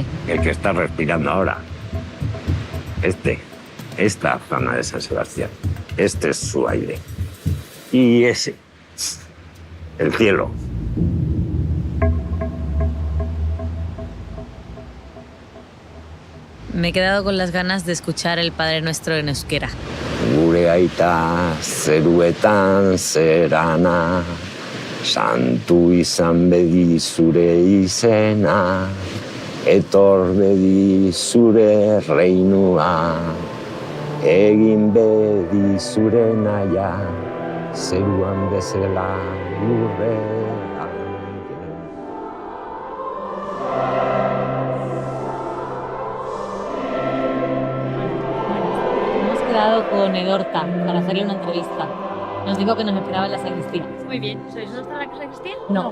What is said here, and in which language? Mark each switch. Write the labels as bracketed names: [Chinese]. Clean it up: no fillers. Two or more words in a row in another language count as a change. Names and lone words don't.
[Spanish] El que está respirando ahora. Esta zona de San Sebastián. Este es su aire. Y ese, el cielo. Me he quedado con las ganas de escuchar el Padre Nuestro en euskera. [Basque] Gure aita zeruetan zerana, santu izan bedi zure izena, etor bedi zure reinua, egin bedi zure naia, zeruan bezala lurrean. [Spanish] Hemos quedado con Edorta para hacerle una entrevista. Nos dijo que nos esperaba en la sacristía. Muy bien. ¿Sois nosotros la sacristía? No.